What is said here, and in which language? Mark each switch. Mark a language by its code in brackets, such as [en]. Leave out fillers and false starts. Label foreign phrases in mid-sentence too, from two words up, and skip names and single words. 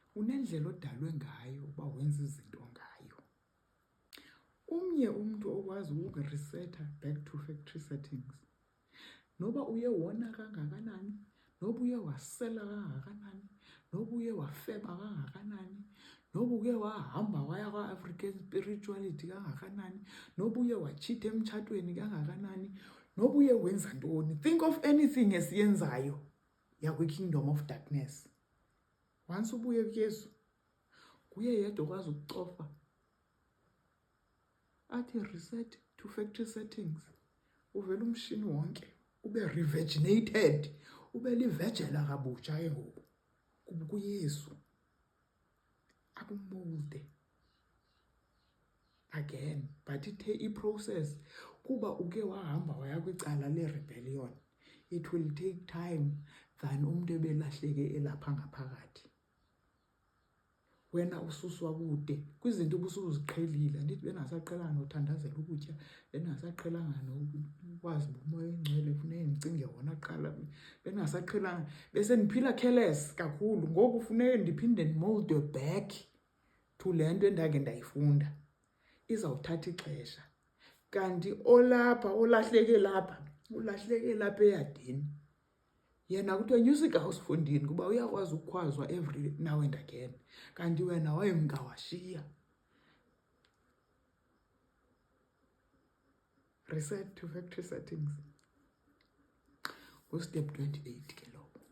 [xh] unendlela odalwe ngayo uba wenza izinto ngayo. Umnye umuntu okwazi ukukuriseta [en] back to factory settings, [xh] noba uye wona kangakanani, noba uye wasela kangakanani, noba uye wafeba kangakanani, noba uye wahamba waya kwa- [en] African spirituality [xh] kangakanani, noba uye watshita emtshatweni kangakanani, noba uye wenza ntoni. [en] Think of anything esiyenzayo yakwi-kingdom of darkness. [xh] Once ubuye kuYesu, kuye yedwa okwazi ukucofa athi [en] reset to factory settings, [xh] uvele umshini wonke ube revirginated, ube livejela kabutsha ke ngoku kuYesu, akumolde again. But i-process kuba uke wahamba waya kwicala le-rebellion, [en] it will take time than [xh] umntu ebelahleke elapha ngaphakathi. Wena ususwa kude kwizinto ubusuziqhelile. Andithi bengasaqhelanga nothandazela ukutya, bengasaqhelanga nokwazi umoya oyingcwele, funeke ndicinge wona kuqala, bengasaqhelanga, bese ndiphila careless kakhulu. Ngoku funeke ndiphinde ndimoldwe [en] back to [xh] le nto endake ndayifunda. Izawuthatha ixesha. Kanti olapha, olahleke lapha eyadini, yena kuthiwa nyusa igazi fondini kuba uyakwazi ukukhwazwa [en] every now and again. [xh] Kanti wena wayengawashiya. [en] Reset to factory settings. [xh] Step 28 ke lo.